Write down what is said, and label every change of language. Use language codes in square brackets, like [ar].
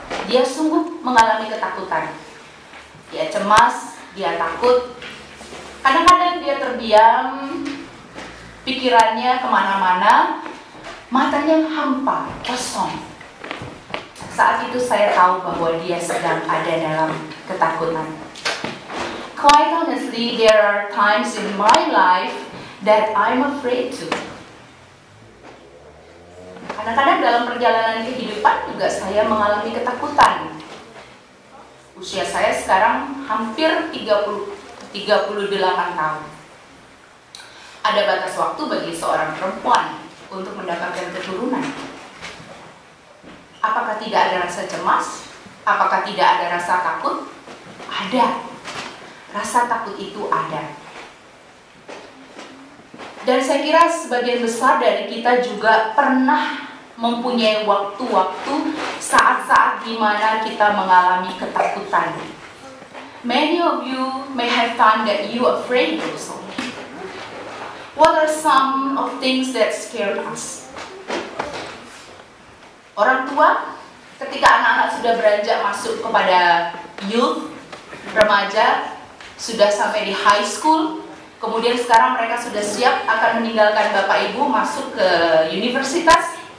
[id] Dia sungguh mengalami ketakutan. Dia cemas, dia takut. Kadang-kadang dia terdiam, pikirannya kemana-mana, matanya hampa, kosong. Saat itu saya tahu bahwa dia sedang ada dalam ketakutan. [en] Quite honestly, there are times in my life that I'm afraid too. [id] Kadang-kadang dalam perjalanan kehidupan juga saya mengalami ketakutan. Usia saya sekarang hampir 38 tahun. Ada batas waktu bagi seorang perempuan untuk mendapatkan keturunan. Apakah tidak ada rasa cemas? Apakah tidak ada rasa takut? Ada. Rasa takut itu ada. Dan saya kira sebagian besar dari kita juga pernah mempunyai waktu-waktu, saat-saat di mana kita mengalami ketakutan. [en] Many of you may have time that you are afraid also. What are some of things that scare us? [id] Orang tua, ketika anak-anak sudah beranjak masuk kepada youth, remaja, sudah sampai di [en] high school, [id] kemudian sekarang mereka sudah siap akan meninggalkan Bapak Ibu masuk ke universitas.